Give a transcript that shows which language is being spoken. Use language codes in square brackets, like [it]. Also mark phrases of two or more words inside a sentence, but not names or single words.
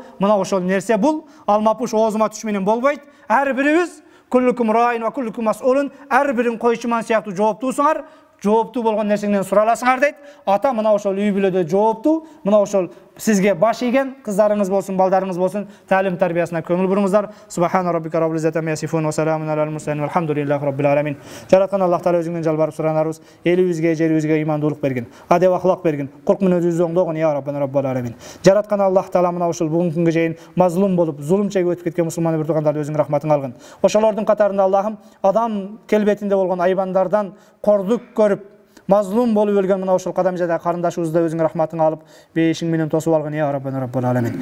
[ky] Мына ошол нерсе бул алмапуш оозума түш менен болбойт. Ар бирибиз [ar] كلكم راع وكلكم مسؤول, [ky] ар бирин койчуман сыяктуу жооптуусуңар. Жооптуу болгон нерсеңден сураласыңар дейт. Ата мына ошол үй бүлөдө жооптуу, мына ошол сизге баш ийген кыздарыңыз болсун, балдарыңыз болсун, таалим тарбиясына көңүл буруңуздар. [ar] سبحان ربك رب العزة عما يصفون وسلام على المرسلين والحمد لله رب العالمين. [ky] Жараткан Аллах Таала өзүңдөн жалбарып суранарбыз. Элибизге, жерибизге имандуулук берген, адеп ахлак берген, курк менен өзүбүздү оңдогон [ar] يا ربنا رب العالمين. [ky] Жараткан Аллах Таала мына ошол бүгүнкү күнгө чейин мазлум болуп, зулум чегип өтүп кеткен мусулман бир туугандарды өзүң рахматың алгын. Ошолордун катарында Аллахым адам келбетинде болгон айбандардан кордук көрүп, мазлум болуп өлгөн мына ошол кадамжада карындашыбызды өзүң рахматың алып, бейишиң менен тосуп алгын [ar] يا ربنا رب العالمين.